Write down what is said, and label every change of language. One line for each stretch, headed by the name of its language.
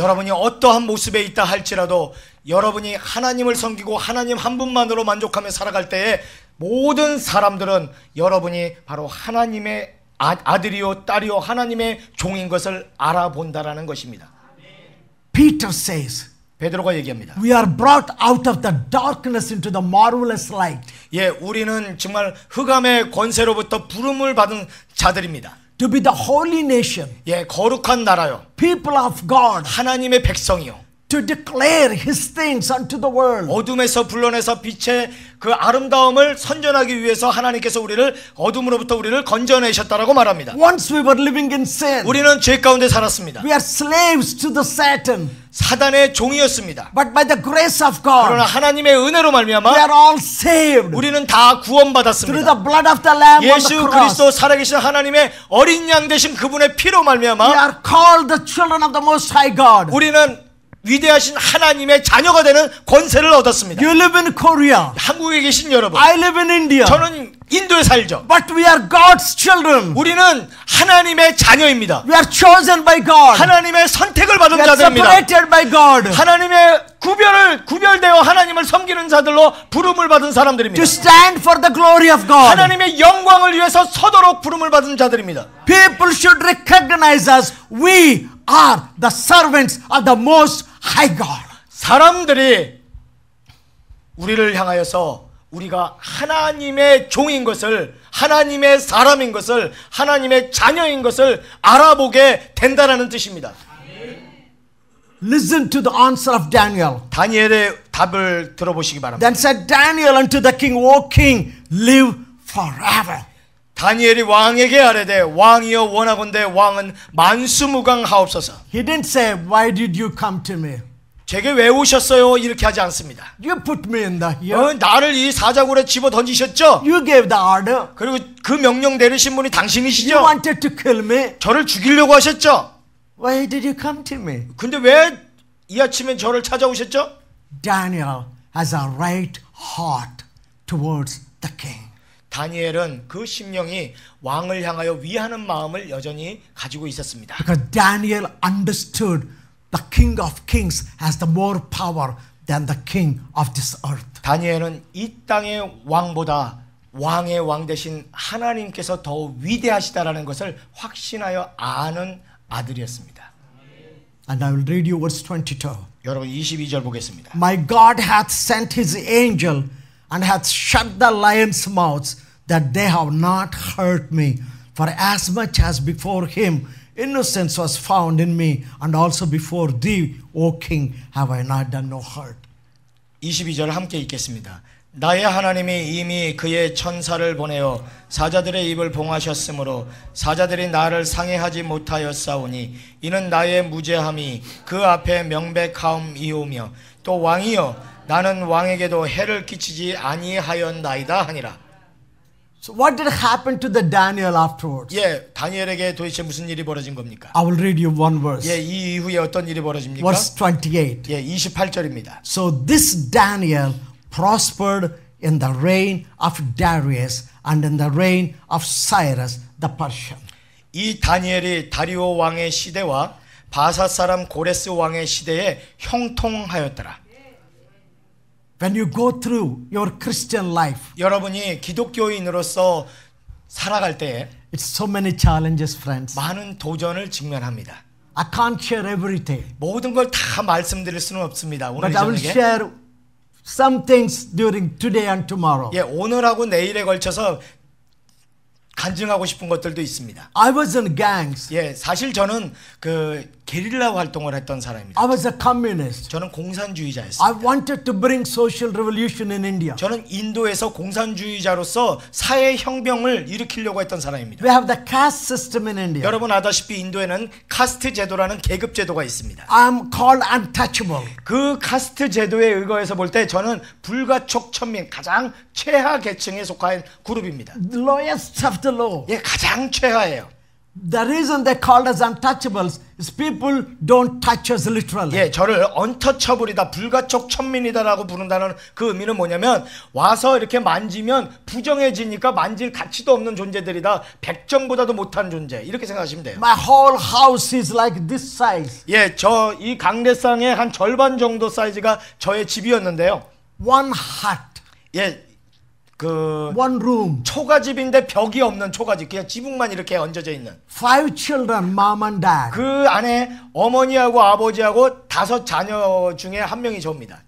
Korean: 여러분이 어떠한 모습에 있다 할지라도 여러분이 하나님을 섬기고 하나님 한 분만으로 만족하며 살아갈 때에 모든 사람들은 여러분이 바로 하나님의 아들이요 딸이요 하나님의 종인 것을 알아본다라는 것입니다.
English: Peter says,
Korean: 베드로가 얘기합니다.
English: we are brought out of the darkness into the marvelous light.
Korean: 예, 우리는 정말 흑암의 권세로부터 부름을 받은 자들입니다.
English: To be the holy nation,
Korean: 예, 거룩한 나라요.
English: people of God,
Korean: 하나님의 백성이요.
English: to declare His things unto the world.
Korean: 어둠에서 불러내서 빛의 그 아름다움을 선전하기 위해서 하나님께서 어둠으로부터 우리를 건져내셨다라고 말합니다.
English: Once we were living in sin,
Korean: 우리는 죄 가운데 살았습니다.
English: we are slaves to the Satan.
Korean: 사단의 종이었습니다.
English: But by the grace of
Korean: 그러나
English: God,
Korean: 하나님의 은혜로
English: we
Korean: 말미암아
English: are all saved
Korean: 우리는 다
English: through the
Korean: 구원받았습니다.
English: blood of the Lamb on the
Korean: 예수
English: cross.
Korean: 그리스도 살아계신 하나님의 어린 양 되신 그분의 피로
English: We
Korean: 말미암아
English: are called the children of the Most High God.
Korean: 우리는 위대하신 하나님의 자녀가 되는 권세를 얻었습니다.
English: You live in Korea.
Korean: 한국에 계신 여러분,
English: I live in India.
Korean: 저는 인도에 살죠.
English: But we are God's children.
Korean: 우리는 하나님의 자녀입니다.
English: We are chosen by God.
Korean: 하나님의 선택을 받은
English: We are
Korean: 자들입니다.
English: separated by God
Korean: 하나님의 구별되어 하나님을 섬기는 자들로 부름을 받은 사람들입니다.
English: to stand for the glory of God.
Korean: 하나님의 영광을 위해서 서도록 부름을 받은 자들입니다.
English: People should recognize us. We are the servants of the Most High God.
Korean: 사람들이 우리를 향하여서 우리가 하나님의 종인 것을, 하나님의 사람인 것을, 하나님의 자녀인 것을 알아보게 된다라는 뜻입니다.
English: Listen to the answer of Daniel.
Korean: 다니엘의 답을 들어보시기 바랍니다.
English: Then said Daniel unto the king, O king, live forever.
Korean: 다니엘이 왕에게 아뢰되 왕이여 원하건대 왕은 만수무강하옵소서.
English: He didn't say, why did you come to me?
Korean: 제게 왜 오셨어요? 이렇게 하지 않습니다.
English: You put me in the here.
Korean: 나를 이 사자굴에 집어 던지셨죠?
English: You gave the order.
Korean: 그리고 그 명령 내리신 분이
English: You
Korean: 당신이시죠?
English: wanted to kill me.
Korean: 저를 죽이려고 하셨죠?
English: Why did you come to me?
Korean: 근데 왜 이 아침에 저를 찾아오셨죠?
English: Daniel has a right heart towards the king.
Korean: 다니엘은 그 심령이 왕을 향하여 위하는 마음을 여전히 가지고 있었습니다.
English: Because Daniel understood the King of Kings has the more power than the king of this earth.
Korean: 다니엘은 이 땅의 왕보다 왕의 왕 되신 하나님께서 더 위대하시다라는 것을 확신하여 아는 아들이었습니다.
English: And I will read you verse 22.
Korean: 여러분 22절 보겠습니다.
English: My God hath sent his angel and hath shut the lions' mouths that they have not hurt me. For as much as before him innocence was found in me, and also before thee, O king, have I not done no hurt.
Korean: 22절 함께 읽겠습니다. 나의 하나님이 이미 그의 천사를 보내어 사자들의 입을 봉하셨으므로 사자들이 나를 상해하지 못하였사오니 이는 나의 무죄함이 그 앞에 명백하음이오며 또 왕이여 나는 왕에게도 해를 끼치지 아니하였나이다 하니라.
English: So what did happen to the Daniel afterwards?
Korean: 예, 다니엘에게 도대체 무슨 일이 벌어진 겁니까?
English: I will read you one verse.
Korean: 예, 이 이후에 어떤 일이 벌어집니까?
English: Verse 28.
Korean: 예, 28절입니다.
English: So this Daniel prospered in the reign of Darius and in the reign of Cyrus the Persian.
Korean: 이 다니엘이 다리오 왕의 시대와 바사 사람 고레스 왕의 시대에 형통하였더라.
English: When you go through your Christian life,
Korean: 여러분이 기독교인으로서 살아갈 때에
English: it's so many challenges, friends.
Korean: 많은 도전을 직면합니다.
English: I can't share everything,
Korean: 모든 걸 다 말씀드릴 수는 없습니다. 오늘
English: but I will
Korean: 저녁에.
English: share some things during today and tomorrow.
Korean: 예, 오늘하고 내일에 걸쳐서 간증하고 싶은 것들도 있습니다.
English: I was in gangs.
Korean: 예, 사실 저는 그 게릴라 활동을 했던 사람입니다.
English: I was a communist.
Korean: 저는 공산주의자였습니다.
English: I wanted to bring social revolution in India.
Korean: 저는 인도에서 공산주의자로서 사회 혁명을 일으키려고 했던 사람입니다.
English: We have the caste system in India.
Korean: 여러분 아다시피 인도에는 카스트 제도라는 계급 제도가 있습니다.
English: I'm called untouchable.
Korean: 그 카스트 제도에 의거해서 볼 때 저는 불가촉 천민 가장 최하 계층에 속한 그룹입니다.
English: The lowest of the low.
Korean: 예, 가장 최하예요.
English: The reason they called us untouchables is people don't touch us literally.
Korean: 예, 저를 언터처블이다, 불가촉 천민이다라고 부른다는 그 의미는 뭐냐면 와서 이렇게 만지면 부정해지니까 만질 가치도 없는 존재들이다, 백정보다도 못한 존재, 이렇게 생각하시면 돼요.
English: My whole house is like this size.
Korean: 예, 저 이 강대상의 한 절반 정도 사이즈가 저의 집이었는데요.
English: One hut.
Korean: 예, 그
English: one room,
Korean: 초가집인데 벽이 없는 초가집, 그냥 지붕만 이렇게 얹어져 있는.
English: 5 children, mom and dad.
Korean: 그 안에 어머니하고 아버지하고 5 자녀 중에 한 명이 저입니다.